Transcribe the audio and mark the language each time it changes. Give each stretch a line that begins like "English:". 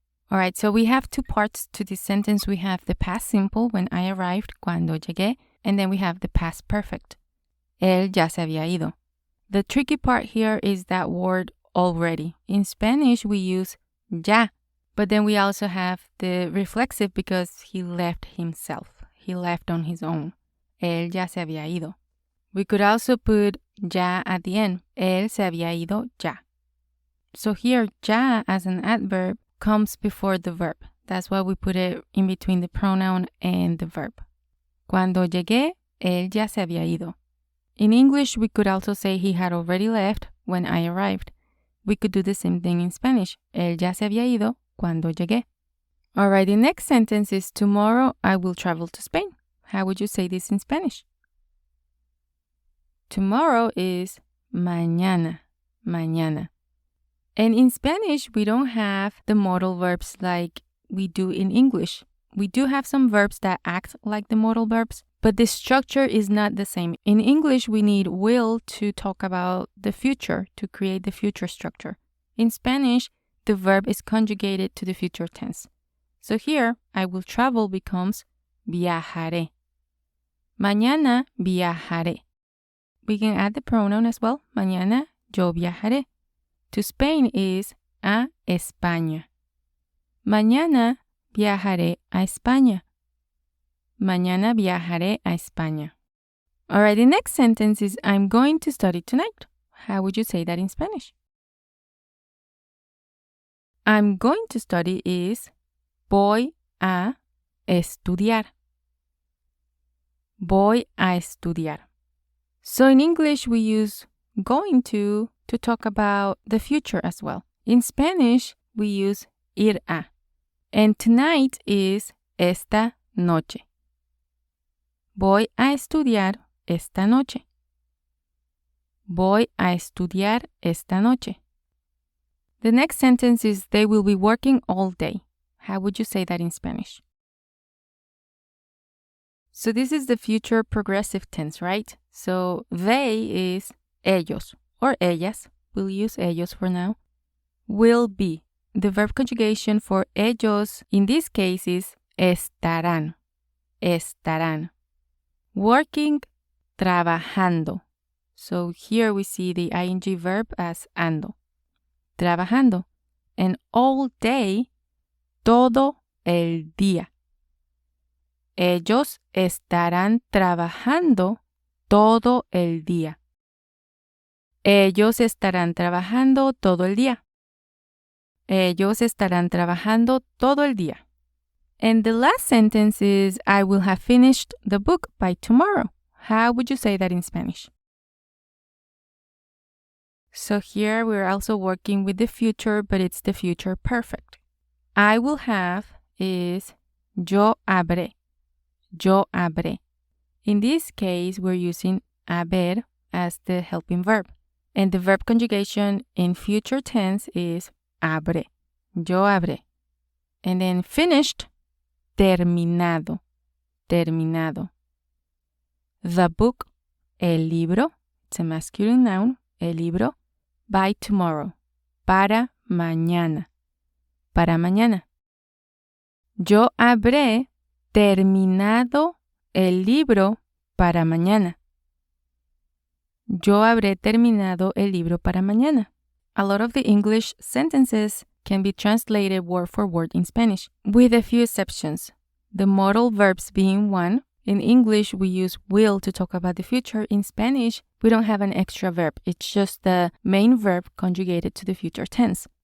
English: All right, so we have two parts to this sentence. We have the past simple, when I arrived,
Spanish: cuando llegué,
English: and then we have the past perfect.
Spanish: Él ya se había ido.
English: The tricky part here is that word already. In Spanish, we use ya, but then we also have the reflexive because he left himself. He left on his own.
Spanish: Él ya se había ido.
English: We could also put ya at the end.
Spanish: Él se había ido ya.
English: So here, ya as an adverb comes before the verb. That's why we put it in between the pronoun and the verb.
Spanish: Cuando llegué, él ya se había ido.
English: In English, we could also say he had already left when I arrived. We could do the same thing in Spanish.
Spanish: Él ya se había ido cuando llegué.
English: Alright, the next sentence is tomorrow I will travel to Spain. How would you say this in Spanish? Tomorrow is mañana, mañana. And in Spanish, we don't have the modal verbs like we do in English. We do have some verbs that act like the modal verbs, but the structure is not the same. In English, we need will to talk about the future, to create the future structure. In Spanish, the verb is conjugated to the future tense. So here, I will travel becomes viajaré.
Spanish: Mañana viajaré.
English: We can add the pronoun as well.
Spanish: Mañana yo viajaré.
English: To Spain is
Spanish: a España. Mañana viajaré a España. Mañana viajaré a España.
English: Alright, the next sentence is I'm going to study tonight. How would you say that in Spanish? I'm going to study is
Spanish: voy a estudiar. Voy a estudiar.
English: So in English, we use going to talk about the future as well. In Spanish, we use ir a. And tonight is
Spanish: esta noche. Voy a estudiar esta noche. Voy a estudiar esta noche.
English: The next sentence is they will be working all day. How would you say that in Spanish? So this is the future progressive tense, right? So they is ellos or ellas. We'll use ellos for now. Will be. The verb conjugation for ellos in this case is estarán. Estarán. Working, trabajando. So here we see the ing verb as ando. Trabajando. And all day,
Spanish: todo el día. Ellos estarán trabajando todo el día. Ellos estarán trabajando todo el día. Ellos estarán trabajando todo el día.
English: And the last sentence is I will have finished the book by tomorrow. How would you say that in Spanish? So here we're also working with the future, but it's the future perfect. I will have is
Spanish: yo habré. Yo habré.
English: In this case, we're using haber as the helping verb. And the verb conjugation in future tense is habré. Yo habré. And then finished, terminado. Terminado. The book,
Spanish: el libro,
English: it's a masculine noun, el libro, by tomorrow.
Spanish: Para mañana. Para mañana. Yo habré terminado el libro para mañana. Yo habré terminado el libro para mañana.
English: A lot of the English sentences can be translated word for word in Spanish, with a few exceptions. The modal verbs being one. In English, we use will to talk about the future. In Spanish, we don't have an extra verb. It's just the main verb conjugated to the future tense.